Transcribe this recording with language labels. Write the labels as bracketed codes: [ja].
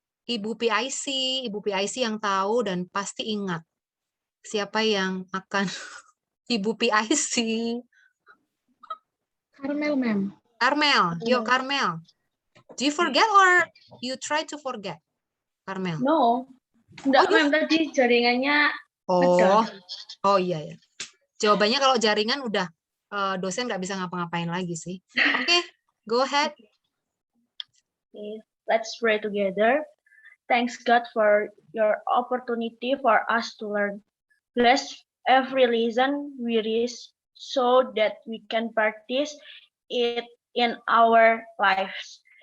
[id] Ibu PIC yang tahu dan pasti ingat siapa yang akan Ibu PIC. Karmel, Mem. Karmel, yuk Karmel. [en] Do you forget or you try to forget? Karmel. [id] No, enggak, Mem, tadi jaringannya Oh iya ya. Jawabannya kalau jaringan udah dosen nggak bisa ngapa-ngapain lagi sih. [en] Oke, go ahead. Okay, let's pray together. Thanks God for your opportunity for us to learn. Bless every lesson we read so that we can practice it in our lives.